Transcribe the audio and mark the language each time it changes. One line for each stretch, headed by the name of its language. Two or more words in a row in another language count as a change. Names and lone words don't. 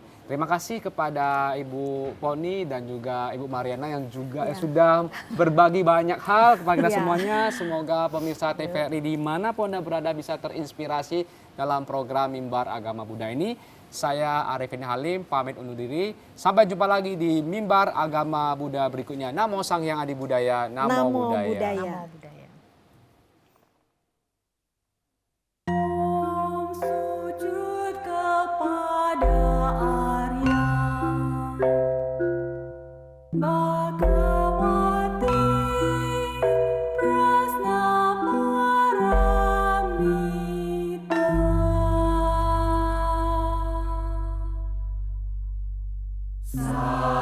Indonesian: Terima kasih kepada Ibu Poni dan juga Ibu Mariana yang juga sudah berbagi banyak hal kepada kita Iya. semuanya. Semoga pemirsa TVRI dimanapun Anda berada bisa terinspirasi dalam program Mimbar Agama Buddha ini. Saya Arifin Halim pamit undur diri. Sampai jumpa lagi di Mimbar Agama Buddha berikutnya.
Pali: Namo Sang Hyang Adi Budaya, Namo, Namo Buddhaya. Buddhaya. Namo Buddhaya.
Indonesian: Om sujud kepada Arya Bhagawati Prasna Paramita.